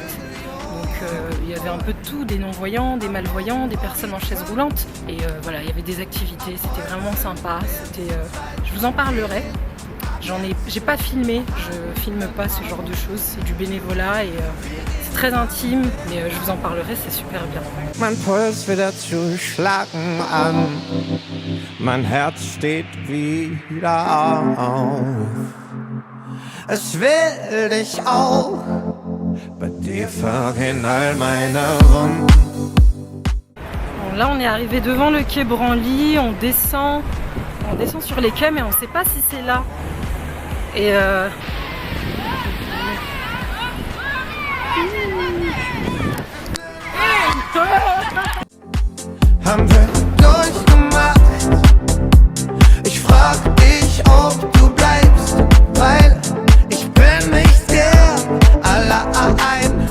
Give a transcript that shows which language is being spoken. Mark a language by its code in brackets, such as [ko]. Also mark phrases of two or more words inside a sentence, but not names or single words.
[fr] Donc il y avait un peu de tout, des non-voyants, des malvoyants, des personnes en chaise roulante. Et voilà, il y avait des activités, c'était vraiment sympa. Je vous en parlerai. J'ai pas filmé, je filme pas ce genre de choses, c'est du bénévolat et c'est très intime, mais je vous en parlerai, c'est super bien. [de] Mein Puls wieder zu schlagen an, mein Herz steht wieder auf. Es will dich auch, bei dir vergehen all meine Wunden. [fr] Bon, là on est arrivé devant le quai Branly, on descend sur les quais mais on sait pas si c'est là. Et [de] Haben wir durchgemacht. Ich frag dich, ob du bleibst, weil ich bin nicht der allein.